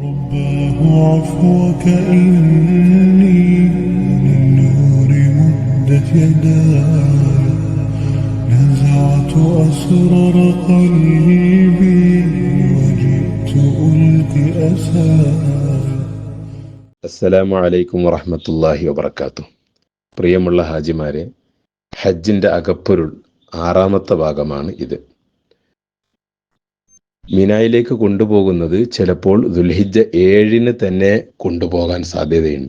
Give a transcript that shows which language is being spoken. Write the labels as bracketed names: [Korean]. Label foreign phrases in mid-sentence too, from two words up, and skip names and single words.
[Arabic] الله عفوك إني للنور مدت يداي نزعت أسرار قلبي وجئت ألقي أساي. السلام عليكم ورحمة الله وبركاته. [Malayalam] പ്രിയമുള്ള ഹാജിമാരെ, ഹജ്ജിന്റെ അകപ്പൊരുൾ 6ാമത്തെ ഭാഗമാണ് ഇത്. മിനായിലേക്ക് കൊണ്ടുപോകുന്നത് ചിലപ്പോൾ ദുൽഹിജ്ജ 7 തന്നെ കൊണ്ടുപോകാൻ സാധ്യതയുണ്ട്.